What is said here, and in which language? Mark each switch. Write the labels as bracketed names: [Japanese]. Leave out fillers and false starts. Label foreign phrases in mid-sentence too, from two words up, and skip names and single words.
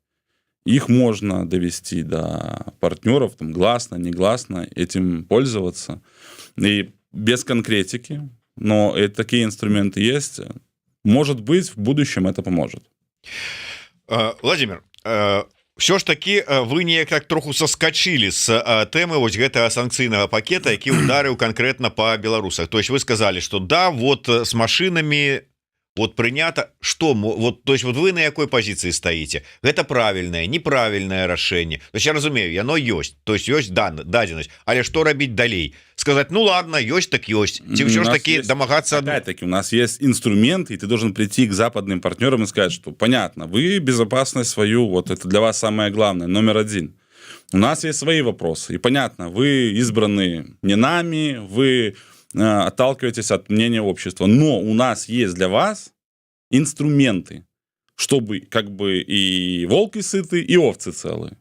[Russian] Их можно довести до партнеров, там, гласно, негласно, этим пользоваться. И без конкретики, но такие инструменты есть. Может быть, в будущем это поможет. Владимир, все ж таки вы [Belarusian] неяк так троху [Russian] соскочили с [Belarusian] тэмы вось гэтага санкцыйнага пакета, які ударыў [Russian] конкретно по беларусах. То есть вы сказали, что да, вот с машинами вот принято, что вот, то есть вот вы на якой позиции стоите? Это правильное, неправильное рашэнне? То есть [Belarusian] я разумею, яно ёсць, [Russian] то есть [Belarusian] ёсць дадзенасць, але что рабіць далей? [Russian] Сказать, ну ладно, [Belarusian] ёсць так ёсць, ці ўсё ж таки домагаться? [Russian] Опять-таки, у нас есть инструменты, и ты должен прийти к западным партнерам и сказать, что понятно, вы безопасность свою, вот это для вас самое главное, номер один. У нас есть свои вопросы, и понятно, вы избраны не нами, вы отталкиваетесь от мнения общества, но у нас есть для вас инструменты, чтобы как бы и волки сыты, и овцы целые.